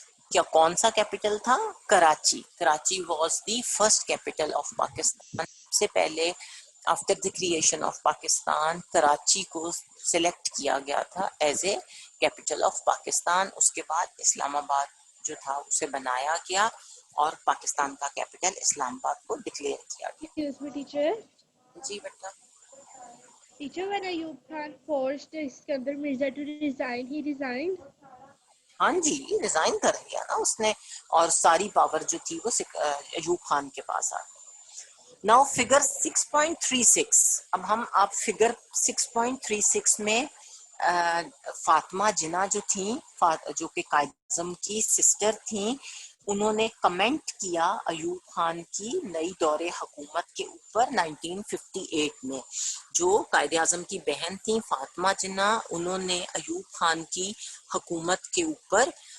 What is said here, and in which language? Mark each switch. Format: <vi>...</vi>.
<ur>کیا کون سا کیپٹل تھا؟</ur> <en>Karachi was the first capital of Pakistan.</en> <ur>سے پہلے</ur> <en>after the creation of Pakistan</en> <ur>Karachi کو سلیکٹ کیا گیا تھا</ur> <en>as a capital of Pakistan,</en> <ur>اس کے بعد اسلام آباد جو تھا اسے بنایا گیا اور پاکستان کا کیپٹل اسلام آباد کو ڈکلیئر کیا گیا۔</ur> <en>Excuse me, teacher.</en> <ur>جی beta.</ur> <en>Teacher, when Ayub Khan forced Iskandar Mirza to resign, he resigned.</en> <ur>ہاں جی ریزائن کر دیا نا اس نے، اور ساری پاور جو تھی وہ ایوب خان کے پاس آ گئی۔</ur> <en>now figure 6.36،</en> <ur>اب ہم آپ فگر 6.36 میں فاطمہ جناح جو تھیں، جو کہ قائد اعظم کی سسٹر تھیں، انہوں نے کمنٹ کیا ایوب خان کی نئی دور حکومت کے اوپر 1958 میں۔ جو قائد اعظم کی بہن تھیں فاطمہ جناح، انہوں نے ایوب خان کی حکومت کے اوپر</ur>